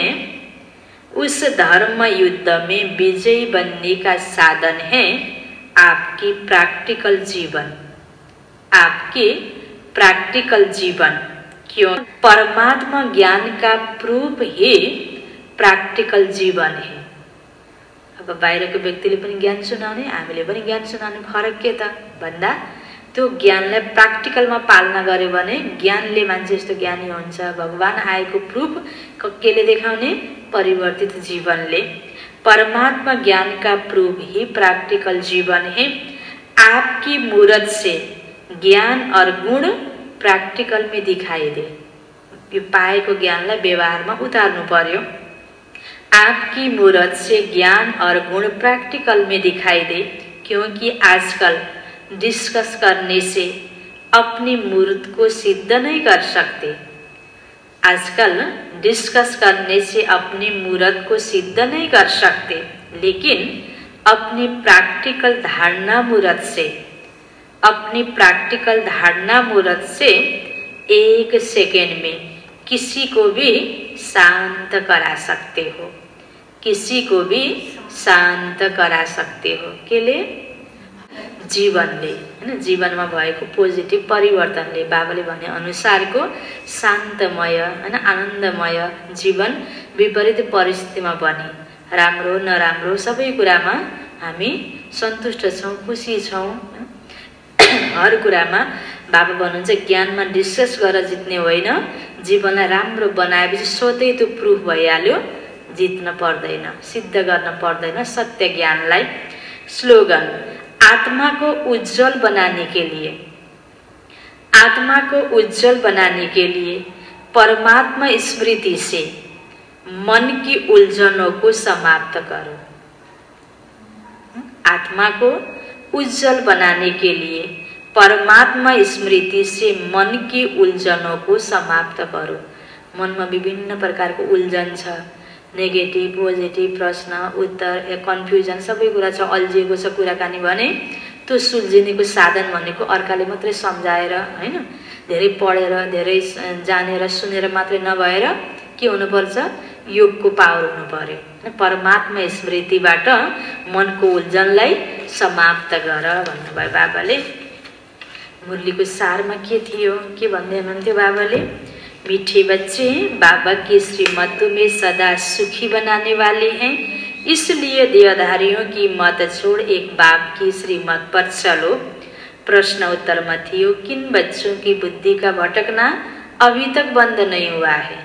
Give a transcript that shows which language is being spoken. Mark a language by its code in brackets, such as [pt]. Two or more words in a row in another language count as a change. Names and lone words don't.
[hi] उस धर्म युद्ध में विजयी बनने का साधन है आपकी प्रैक्टिकल जीवन। आपकी प्रैक्टिकल जीवन। क्यों? परमात्मा ज्ञान का प्रूफ ही प्रैक्टिकल जीवन है। [ne] अब बाहिरको व्यक्तिले पनि ज्ञान सुनाउने, हामीले पनि ज्ञान सुनाउने, फरक के त भन्दा त्यो ज्ञानलाई प्र्याक्टिकलमा पालना गर्यो भने ज्ञानले मान्छे यस्तो ज्ञानी हुन्छ। भगवान आएको प्रूफ केले देखाउने? परिवर्तित जीवनले। [hi] परमात्मा ज्ञान का प्रूफ ही प्रैक्टिकल जीवन है। आपकी मूरत से ज्ञान और गुण प्रैक्टिकल में दिखाई दे। [ne] यो पाएको ज्ञानलाई व्यवहारमा उतार्नु पर्यो। [hi] आपकी मूरत से ज्ञान और गुण प्रैक्टिकल में दिखाई दे। क्योंकि आजकल डिस्कस करने से अपनी मूर्त को सिद्ध नहीं कर सकते। आजकल डिस्कस करने से अपनी मूर्त को सिद्ध नहीं कर सकते, लेकिन अपनी प्रैक्टिकल धारणा मूर्त से 1 सेकेंड में किसी को भी शांत करा सकते हो। किसी को भी शांत करा सकते हो। [ne] केले? जीवनले, हैन। जीवनमा भएको पोजिटिभ परिवर्तनले। बाबाले भने अनुसारको शान्तमय, हैन, आनन्दमय जीवन विपरीत परिस्थितिमा बने। राम्रो नराम्रो सबै कुरामा हामी सन्तुष्ट छौं, खुसी छौं। हर कुरामा बाबा भन्नुहुन्छ ज्ञानमा डिस्कस गरेर जित्ने होइन, जीवनलाई राम्रो बनाएपछि स्वतै त्यो प्रुफ भइहाल्यो, जित्न पर्दैन, सिद्ध गर्न पर्दैन सत्य ज्ञानलाई। [hi] स्लोगन: आत्मा को उज्जवल बनाने के लिए परमात्मा स्मृति से मन की उलझनों को समाप्त करो। आत्मा को उज्जवल बनाने के लिए परमात्मा स्मृति से मन की उलझनों को समाप्त करो। [ne] मन में विभिन्न प्रकार को उलझन छ, [en] negative positive [ne] प्रश्न उत्तर कन्फ्युजन सबै कुरा छ, अल्झिएको छ कुराकानी भने त्यो सुल्झिनेको साधन भनेको अर्काले मात्रै सम्झाएर, हैन, धेरै पढेर धेरै जानेर सुनेर मात्रै नभएर के हुनुपर्छ? योगको पावर हुनु पर्यो। परमात्मा स्मृतिबाट मनको उलझनलाई समाप्त गर भन्नुभयो बाबाले। मुरलीको सारमा के थियो? के भन्दै हुनुहुन्थ्यो बाबाले? [hi] मीठे बच्चे बाबा की श्रीमत तुम्हें सदा सुखी बनाने वाले हैं, इसलिए देहधारियों की मत छोड़ एक बाप की श्रीमत पर चलो। प्रश्न उत्तर में थियो, किन बच्चों की बुद्धि का भटकना अभी तक बंद नहीं हुआ है?